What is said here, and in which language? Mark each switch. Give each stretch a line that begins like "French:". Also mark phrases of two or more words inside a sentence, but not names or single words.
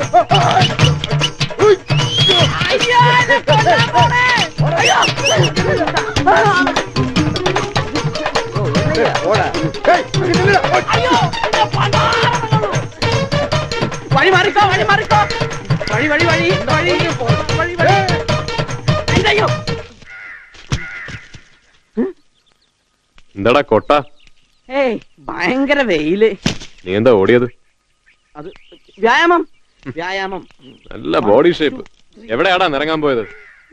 Tamil: ஐயோ என்ன கொல்ல போறே. ஐயோ. ஓடா. டேய், நில்லுடா. ஐயோ. என்ன பண்ணா? வழி மாறிக்கோ. வழி. ஐயோ.
Malayalam: എന്താടാ കൊട്ട? ഏയ് ഭയങ്കര വെയില്. നീ എന്താ ഓടിയത്? അത് വ്യായാമം. നല്ല
English: body shape.
Malayalam: എവിടെയാടാ നിറങ്ങാൻ പോയത്?